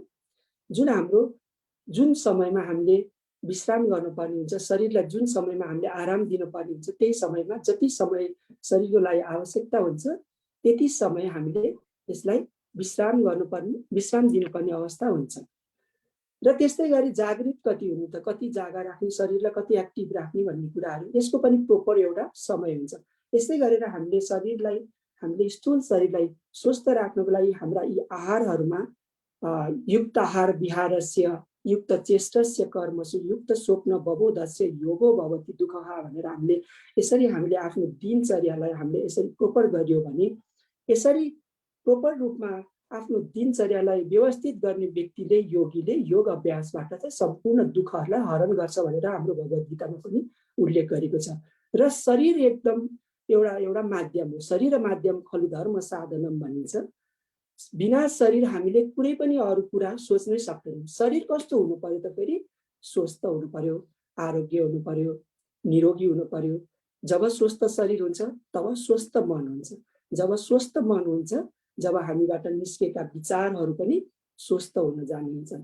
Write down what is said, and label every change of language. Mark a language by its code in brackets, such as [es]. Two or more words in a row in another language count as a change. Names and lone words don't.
[ne] जुन हाम्रो जुन समयमा हामीले विश्राम गर्नुपर्ने हुन्छ, शरीरलाई जुन समयमा हामीले आराम दिनुपर्ने हुन्छ, त्यही समयमा जति समय शरीरको लागि आवश्यकता हुन्छ त्यति समय हामीले यसलाई विश्राम गर्नुपर्ने, विश्राम दिनुपर्ने अवस्था हुन्छ। र त्यस्तै गरी जागृत कति हुनु त, कति जागा राख्ने, शरीरलाई कति एक्टिभ राख्ने भन्ने कुराहरू, यसको पनि प्रोपर एउटा समय हुन्छ। यसै गरेर हामीले शरीरलाई, हामीले स्थूल शरीरलाई स्वस्थ राख्नको लागि हाम्रा यी आहारहरूमा [sa] युक्त आहार विहारस्य युक्त चेष्टस्य कर्मसु युक्त स्वप्न बबोधस्य योगो भवति दुःखः [ne] भनेर हामीले यसरी हामीले आफ्नो दिनचर्यालाई हामीले यसरी प्रोपर गरियो भने, यसरी प्रोपर रूपमा आफ्नो दिनचर्यालाई व्यवस्थित गर्ने व्यक्तिले, योगीले योग अभ्यासबाट चाहिँ सम्पूर्ण दुःखहरूलाई हरण गर्छ भनेर हाम्रो भगवत गीतामा पनि उल्लेख गरेको छ। र शरीर एकदम एउटा माध्यम हो, [sa] शरीर माध्यम खलु धर्म साधनम [ne] भनिन्छ। बिना शरीर हामीले कुनै पनि अरू कुरा सोच्नै सक्दैनौँ। शरीर कस्तो हुनु पर्यो त? फेरि स्वस्थ हुनु पर्यो, आरोग्य हुनु पर्यो, निरोगी हुनु पर्यो। जब स्वस्थ शरीर हुन्छ तब स्वस्थ मन हुन्छ। जब स्वस्थ मन हुन्छ, जब हामीबाट निस्केका विचारहरू पनि स्वस्थ हुन जाने हुन्छन्।